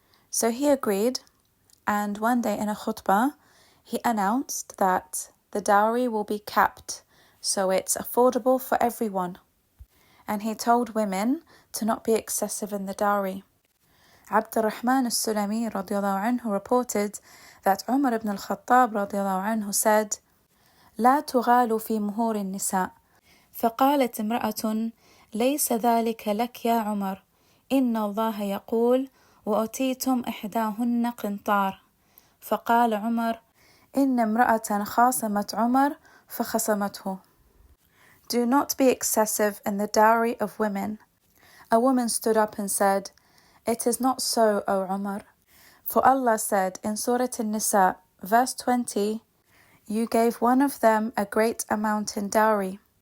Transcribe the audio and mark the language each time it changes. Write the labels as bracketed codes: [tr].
[en] So he agreed, and one day in a khutbah, he announced that the dowry will be capped, so it's affordable for everyone. And he told women to not be excessive in the dowry. Abd al-Rahman al-Sulami radiallahu anhu reported that Umar ibn al-Khattab radiallahu anhu said, [ar] "لا تغالوا في مهور النساء." فقالت امرأة: ليس ذلك لك يا عمر، إن الله يقول وأتيتم إحداهن قنطار. فقال عمر: إن امرأة خاصمت عمر فخصمته. [en] Do not be excessive in the dowry of women. A woman stood up and said, "It is not so, O Umar. For Allah said in Surah An-Nisa, verse 20, you gave one of them a great amount in dowry."